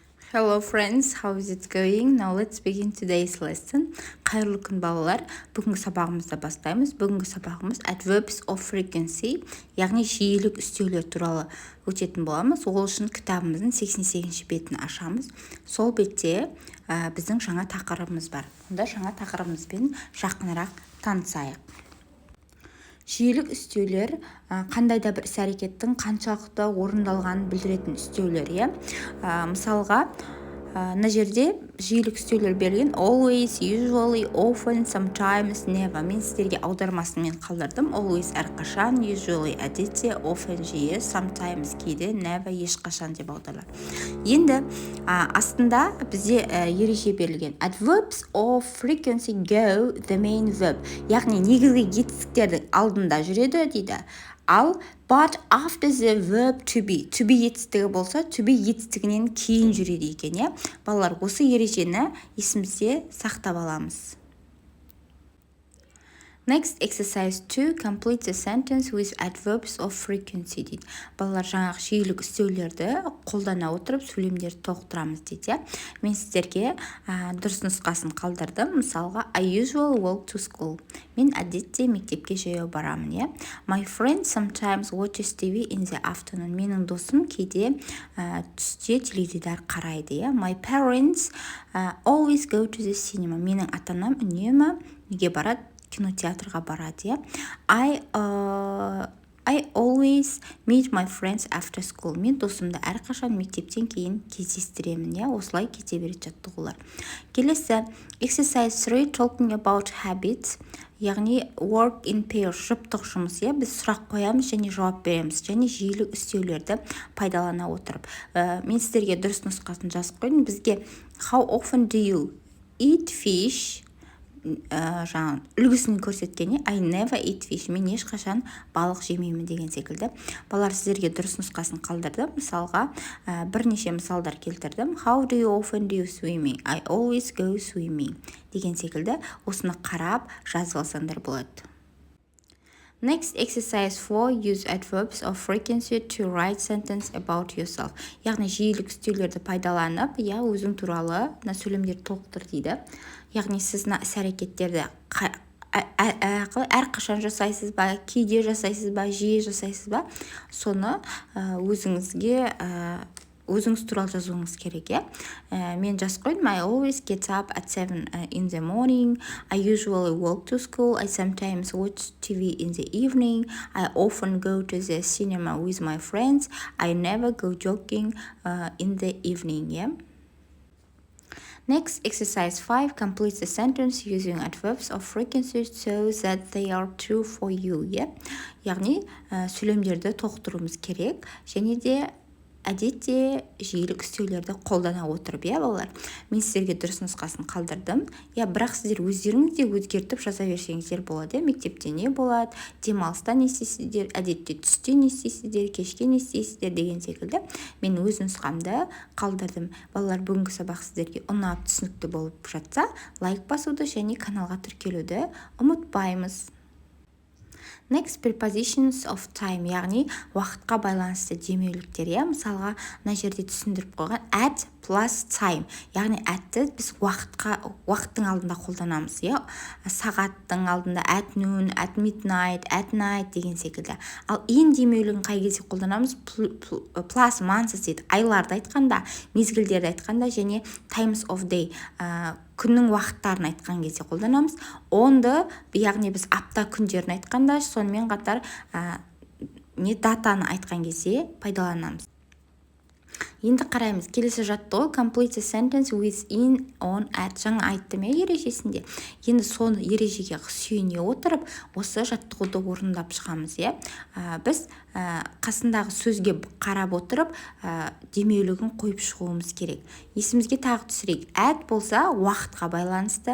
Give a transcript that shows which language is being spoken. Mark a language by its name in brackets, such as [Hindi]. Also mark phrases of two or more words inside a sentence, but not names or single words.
[English] Hello friends, how is it going? Now let's begin today's lesson. [Kazakh] Қайырлы күн балалар. Бүгінгі сабағымызды бастаймыз. Бүгінгі сабағымыз [English] adverbs of frequency, [Kazakh] яғни жиілік үстеулер туралы өтетін боламыз. Ол үшін кітабымыздың 88-ші бетін ашамыз. Сол бетте біздің жаңа тақырыбымыз бар. Онда жаңа тақырыбымызбен жақынырақ танысайық. Жиілік үстеулер қандай да бір іс-әрекеттің қаншалықты орындалғанын білдіретін үстеулер, мысалға, мына жерде жиілік үстеулер берілген [English] always, usually, often, sometimes, never. [Kazakh] Мен сіздерге аудармасын қалдырдым. Always әрқашан, usually әдетте, often жиі, sometimes кейде, never ешқашан деп аударылады. Енді астында бізде ереже берілген. [English] Adverbs of frequency go the main verb. [Kazakh] Яғни негізгі етістіктердің алдында жүреді дейді. [English] Ал but after the verb to be [Kazakh] етістігі болса, [English] to be [Kazakh] етістігінен кейін жүреді екен, Балалар, осы ережені есімізде сақтап аламыз. [English] Next exercise 2, complete the sentence with adverbs of frequency дейді. [Kazakh] Балалар, жаңағы жиілік үстеулерді қолдана отырып сөйлемдерді толықтырамыз дейді. Мен сіздерге дұрыс нұсқасын қалдырдым. Мысалға, [English] I usually walk to school. [Kazakh] Мен әдетте мектепке жаяу барамын, [English] My friend sometimes watches TV in the afternoon. [Kazakh] Менің досым кейде түсте теледидар қарайды, [English] My parents always go to the cinema. [Kazakh] Менің ата-анам үнемі неге барады? Кинотеатрға барады, [English] I always meet my friends after school. [Kazakh] Мен досымды әрқашан мектептен кейін кездестіремін, Осылай кете береді жаттығулар. Келесі, exercise 3, [English] talking about habits, яғни work in pairs, [Kazakh] жұптық жұмыс, Біз сұрақ қоямыз және жауап береміз, және жиілік үстеулерді пайдалана отырып. Мен сіздерге дұрыс нұсқасын жазып қойдым. [English] Бізге how often do you eat fish? [Kazakh] Үлгісін көрсеткен, [English] I never eat fish. [Kazakh] Мен ешқашан балық жемеймін деген секілді. Балалар, сіздерге дұрыс нұсқасын қалдырды. Мысалға, бірнеше мысалдар келтірдім. [English] How do you often do swimming? I always go swimming. [Kazakh] Деген секілді осыны қарап жазып алсаңдар болады. [English] Next exercise 4, use adverbs of frequency to write sentence about yourself. [Kazakh] Яғни жиілік үстеулерді пайдаланып, өзің туралы сөйлемдерді толықтыр дейді. Яғни сіз іс-әрекеттерді әрқашан жасайсыз ба, кейде жасайсыз ба, жиі жасайсыз ба, соны өзіңіз туралы жазуыңыз керек, Мен жазып қойдым. [English] I always get up at 7 in the morning. I usually walk to school. I sometimes watch TV in the evening. I often go to the cinema with my friends. I never go jogging in the evening, Next, exercise 5, complete the sentence using adverbs of frequency so that they are true for you, [Kazakh] Яғни, сөйлемдерді толықтыруымыз керек, және де әдетте жиілік үстеулерді қолдана отырып, балалар. Мен сіздерге дұрыс нұсқасын қалдырдым. Бірақ сіздер өздеріңіз де өзгертіп жаза берсеңіздер болады, Мектепте не болады, демалыста не істейсіздер, әдетте түсте не істейсіздер, кешке не істейсіздер деген секілді. Мен өз нұсқамды қалдырдым. Балалар, бүгінгі сабақ сіздерге ұнап, түсінікті болып жатса, лайк басуды және каналға тіркелуді ұмытпаймыз. [English] Next, prepositions of time, [Kazakh] яғни уақытқа байланысты демеуліктер, Мысалға, мына жерде түсіндіріп қойған [English] at plus time, [Kazakh] яғни atті біз уақыттың алдында қолданамыз, Сағаттың алдында [English] at noon, at midnight, at night [Kazakh] деген секілді. Ал in демеулігін қай кезде қолданамыз? [English] Plus months [Kazakh] дейді. Айларды айтқанда, мезгілдерді айтқанда және [English] times of day, [Kazakh] күннің уақыттарын айтқан кезде қолданамыз. Онды, яғни біз апта күндерін айтқанда, сонымен қатар датаны айтқан кезде пайдаланамыз. Енді қараймыз. Келесі жаттығу [English] complete the sentence with in, on, at. [Kazakh] Жаңа айттым, ережесінде. Енді соны ережеге сүйене отырып, осы жаттығуды орындап шығамыз, Біз қасындағы сөзге қарап отырып, демеулігін қойып шығуымыз керек. Есімізге тағы түсірейік. At болса, уақытқа байланысты.